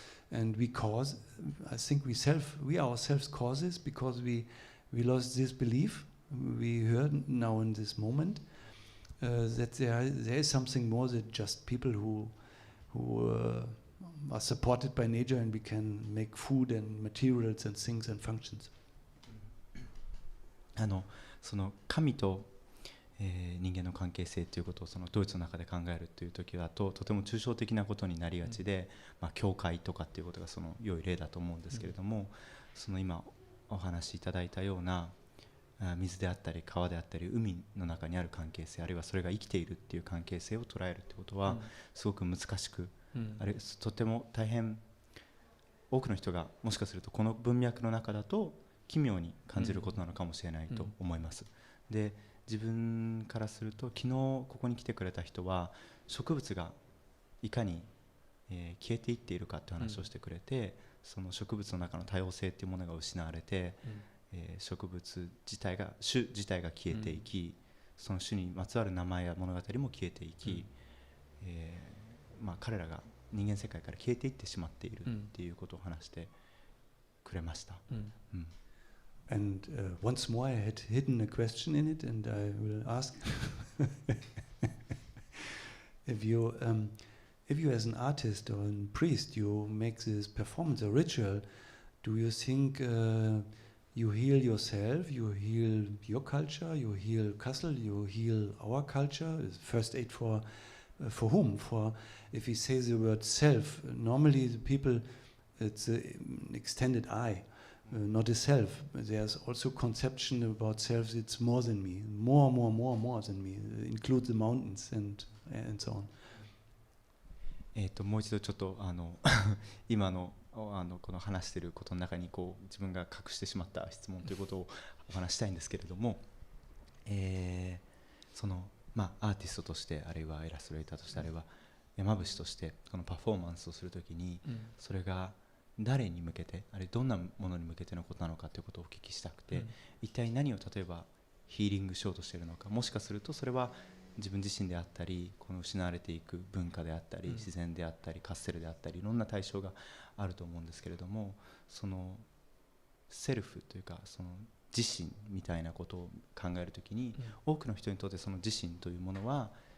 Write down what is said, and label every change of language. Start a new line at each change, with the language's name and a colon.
English: And I think we ourselves cause this because we lost this belief. We heard now in this moment that there is something more than just people who are supported by nature, and we can make food and materials and things and functions.
Japanese: その神と、人間の関係性ということをそのドイツの中で考えるという時だととても抽象的なことになりがちで、教会とかっていうことがその良い例だと思うんですけれども、その今お話しいただいたような水であったり川であったり海の中にある関係性、あるいはそれが生きているっていう関係性を捉えるってことはすごく難しく、あれとても大変多くの人がもしかするとこの文脈の中だと奇妙に感じることなのかもしれないと思います。で、自分からすると昨日ここに来てくれた人は植物がいかに、消えていっているかって話をしてくれて、その植物の中の多様性っていうものが失われて、植物自体が種自体が消えていき、その種にまつわる名前や物語も消えていき、彼らが人間世界から消えていってしまっているっていうことを話してくれました。
English: And once more, I had hidden a question in it, and I will ask if you, as an artist or a priest, you make this performance, a ritual, do you think you heal yourself, you heal your culture, you heal Kassel, you heal our culture? First aid for whom? For, if we say the word self, normally the people, it's an extended I. Not a self. There's also conception about self. It's more than me, more than me. Include the mountains and so on.
Japanese: もう一度ちょっと今のこの話していることの中にこう自分が隠してしまった質問ということをお話したいんですけれども、そのアーティストとしてあるいはイラストレーターとしてあるいは山伏としてこのパフォーマンスをするときに、それが誰に向けて、あるいはどんなものに向けてのことなのかということをお聞きしたくて、一体何を例えばヒーリングしようとしているのか、もしかするとそれは自分自身であったり、この失われていく文化であったり、自然であったり、カッセルであったり、いろんな対象があると思うんですけれども、そのセルフというかその自身みたいなことを考えるときに、多くの人にとってその自身というものは